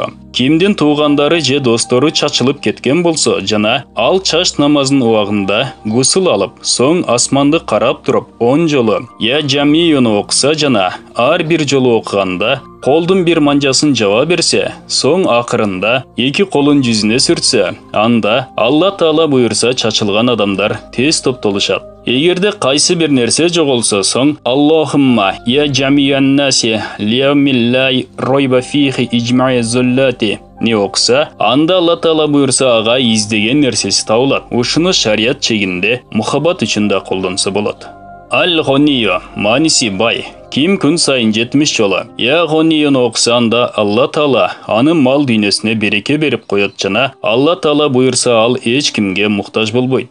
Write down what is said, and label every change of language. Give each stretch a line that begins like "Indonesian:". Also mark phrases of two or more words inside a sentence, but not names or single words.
Kyrgyz: Кимдин туугандары же достору чачылып кеткен болсо жана ал чач намазынын убагында гусул алып, соң асманды карап туруп 10 жолу Я Жамиюну окуса жана ар бир жолу окуганда колдун бир манжасын жаба берсе, соң акырында 2 колун жүзүнө сүртсө, анда Алла Таала буйрса, чачылган адамдар тез топтолушат. Егерде кайсы бир нерсе жоголса соң
Arabic: اللهم يا جامع الناس ليوم لا ريب فيه اجمع ضالتي
Kyrgyz: не окса, анда Алла Таала буйрса ага издеген нерсеси табылат. Ушуну шарият чегинде мухаббат үчүн да колдонсо болот. Ал-Гонийо мааниси бай. Ким күн сайын 70 жолу. Я Гонийону оксанда Алла Таала анын мал дүйнөсүнө береке берип коет жана Алла Таала буйрса ал эч кимге муктаж болбойт.